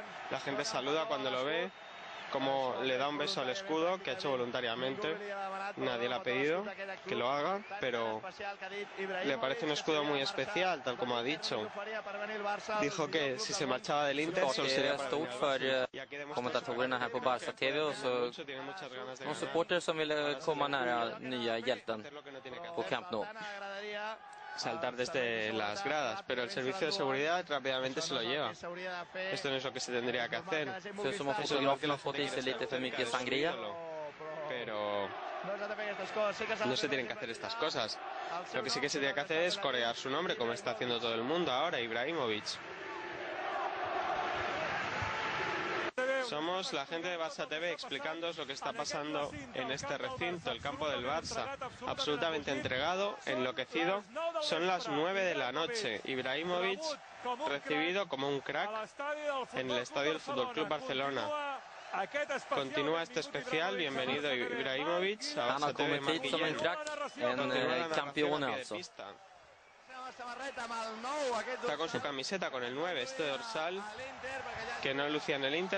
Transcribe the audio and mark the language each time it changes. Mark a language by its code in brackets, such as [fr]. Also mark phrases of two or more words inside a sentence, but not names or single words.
[es] La gente saluda cuando lo ve, como le da un beso al escudo que ha hecho voluntariamente. Nadie le ha pedido que lo haga, pero le parece un escudo muy especial, tal como ha dicho. Dijo que si se marchaba del Inter solo sería para venir al Barça. Y aquí [sv] kommentatorerna här på Barça TV och så någon supporter som ville komma nära nya hjälten på Camp Nou. [es] Saltar desde las gradas, pero el servicio de seguridad rápidamente se lo lleva. Esto no es lo que se tendría que hacer. [sv] Så som att fotografen har fått i sig lite för mycket sangria. [es] Pero no se tienen que hacer estas cosas. Lo que sí que se tiene que hacer es corear su nombre, como está haciendo todo el mundo ahora, Ibrahimović. Somos la gente de Barça TV explicándoos lo que está pasando en este recinto, el campo del Barça, absolutamente entregado, enloquecido. Son las 9 de la noche. Ibrahimović recibido como un crack en el estadio del Fútbol Club Barcelona. Continúa este especial, bienvenido Ibrahimović. [sv] Han har kommit hit som en crack, en campion alltså. [es] Está con su camiseta, con el 9, este dorsal que no lucía en el Inter.